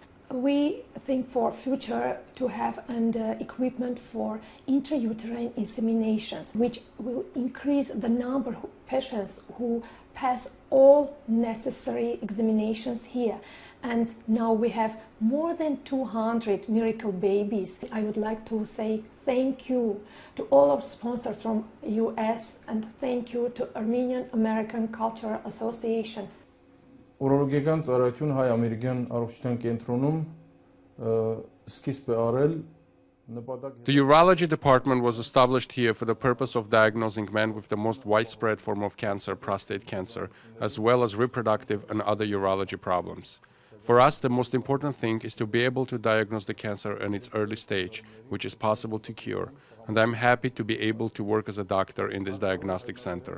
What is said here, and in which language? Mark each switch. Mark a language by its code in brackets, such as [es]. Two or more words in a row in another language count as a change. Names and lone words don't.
[en] We think for future to have an equipment for intrauterine inseminations, which will increase the number of patients who pass all necessary examinations here. And now we have more than 200 miracle babies. I would like to say thank you to all our sponsors from US, and thank you to Armenian American Cultural Association. [hy] Urologիական ծառայություն հայ-ամերիկյան առողջության կենտրոնում սկիզբ է արել [en] The Urology department was established here for the purpose of diagnosing men with the most widespread form of cancer, prostate cancer, as well as reproductive and other urology problems. For us, the most important thing is to be able to diagnose the cancer in its early stage, which is possible to cure, and I'm happy to be able to work as a doctor in this diagnostic center.